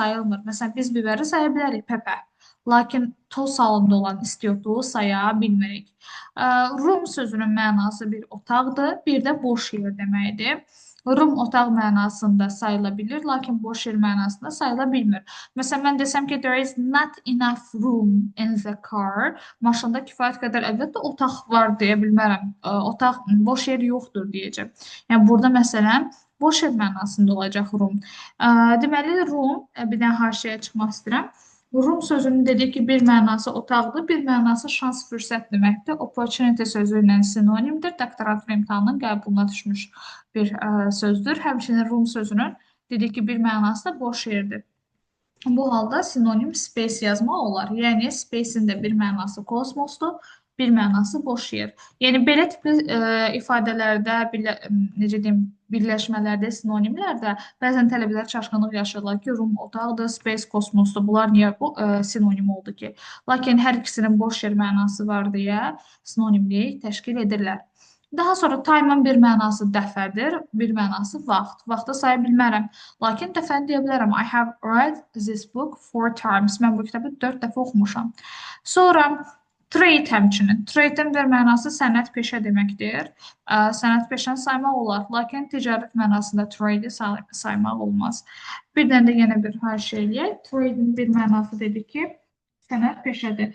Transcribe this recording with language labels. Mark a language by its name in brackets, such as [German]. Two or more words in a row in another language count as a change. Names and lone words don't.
[Azerbaijani] Məsələn, biz biberi saya bilərik, pepper. lakin toz halında olan istiotluğu saya bilmirik. Room sözünün mənası bir otaqdır, bir də boş yer deməkdir. Room otaq mənasında sayıla bilir, lakin boş yer mənasında sayıla bilmir. Məsələn, mən desəm ki, [English] there is not enough room in the car. [Azerbaijani] Maşında kifayət qədər əlbəttə otaq var deyə bilmərəm. Otaq, boş yer yoxdur deyəcəm. Yəni burada məsələn, boş yer mənasında olacaq room. Deməli, room, bir dənə haşiyə çıxmaq istəyirəm. Room sözünün dedik ki, bir mənası otaqdır, bir mənası şans, fürsət deməkdir. Opportunity sözü ilə sinonimdir. Doktoratura imtahanının qəbuluna düşmüş bir sözdür. Həmçinin room sözünün dedik ki, bir mənası da boş yerdir. Bu halda sinonim space yazmaq olar. Yəni space-in də bir mənası kosmosdur, bir mənası boş yer. Yəni belə tipli ifadələrdə, necə deyim, birləşmələrdə, sinonimlərdə bəzən tələbələr çaşqınlıq yaşayırlar ki, room otaqdır, space kosmosdur. Bunlar niyə bu sinonim oldu ki? Lakin hər ikisinin boş yer mənası var deyə sinonimlik təşkil edirlər. Daha sonra time-ın bir mənası dəfədir, bir mənası vaxt. Vaxtı saya bilmərəm. Lakin dəfəni deyə bilərəm. [English] I have read this book 4 times. [Azerbaijani] Mən bu kitabı 4 dəfə oxumuşam. Sonra trade həmçinin. Trade-in bir mənası sənət peşə deməkdir. Sənət peşəni saymaq olar. Lakin ticarət mənasında trade-i saymaq olmaz. Bir dənə də yenə bir hər şey eləyək. Trade-in bir mənası dedik ki, sənət peşədir.